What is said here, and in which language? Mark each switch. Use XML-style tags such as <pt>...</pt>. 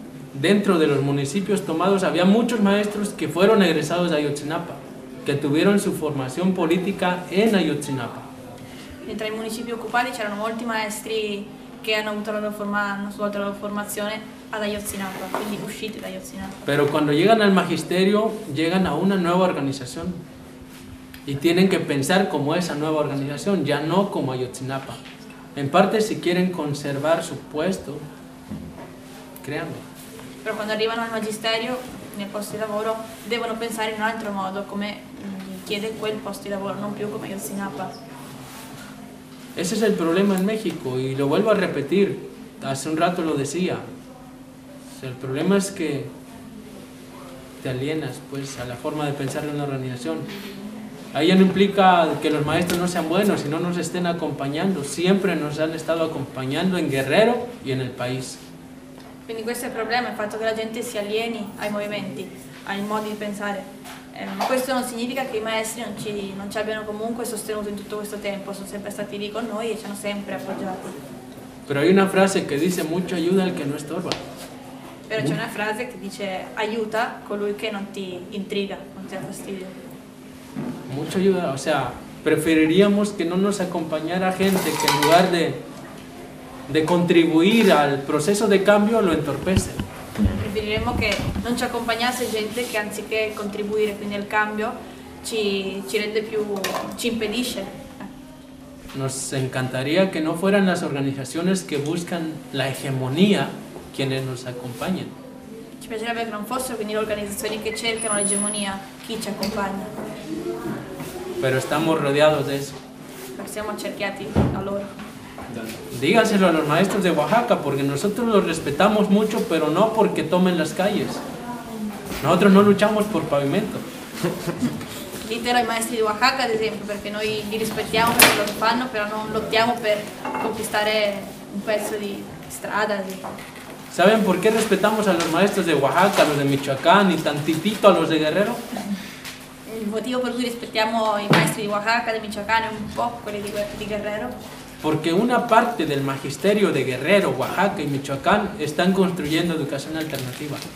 <es>Dentro de los municipios tomados había muchos maestros que fueron egresados de Ayotzinapa, que tuvieron su formación política en Ayotzinapa.</es> <it>Dentro i municipi occupati c'erano molti maestri che hanno avuto la loro formazione ad Ayotzinapa, quindi usciti da Ayotzinapa.</it> <es>Pero cuando llegan al magisterio, llegan a una nueva organización. Y tienen que pensar como esa nueva organización, ya no como Ayotzinapa. En parte, si quieren conservar su puesto, créanme. Pero cuando</es> <it>arrivano al magisterio, nel posto di lavoro, devono pensare in un altro modo, come chiede quel posto di lavoro, non più come Ayotzinapa.</it> <es>Ese es el problema en México, y lo vuelvo a repetir, hace un rato lo decía. El problema es que te alienas, pues, a la forma de pensar en una organización. Ahí no implica que los maestros no sean buenos, sino nos estén acompañando. Siempre nos han estado acompañando en Guerrero y en el país.</es> <it>Quindi questo è il problema, il fatto che la gente si alieni ai movimenti, ai modi di pensare. Questo non significa che i maestri non ci abbiano comunque sostenuto in tutto questo tempo. Sono sempre stati lì con noi e ci hanno sempre appoggiato.</it> <es>Pero hay una frase que dice mucho ayuda al que no estorba.</es> <it>Pero c'è una frase che dice aiuta colui che non ti intriga, non ti ha fastidio.</it> <es>Mucha ayuda, o sea, preferiríamos que no nos acompañara gente que en lugar de contribuir al proceso de cambio lo entorpece.</es> <it>Preferiremos que no nos acompañase gente que, anziché contribuir al cambio, ci impedisce.</it> <es>Nos encantaría que no fueran las organizaciones que buscan la hegemonía quienes nos acompañen.</es> <it>Ci piacerebbe che non fossero quindi le organizzazioni che cercano l'egemonia, chi ci accompagna.</it> <es>Pero estamos rodeados de eso.</es> <it>Ma siamo cerchiati da loro.</it> <es>Dígaselo a los maestros de Oaxaca, porque nosotros los respetamos mucho, pero no porque tomen las calles. Nosotros no luchamos por pavimento.</es> <it>Dítelo ai maestri di Oaxaca, ad esempio, perché noi li rispettiamo per quello che fanno, però non lottiamo per conquistare un pezzo di strada. Sì.</it> <es>¿Saben por qué respetamos a los maestros de Oaxaca, los de Michoacán y tantitito a los de Guerrero? El motivo por el que respetamos a los maestros de Oaxaca, de Michoacán y un poco los de Guerrero. Porque una parte del magisterio de Guerrero, Oaxaca y Michoacán están construyendo educación alternativa.</es>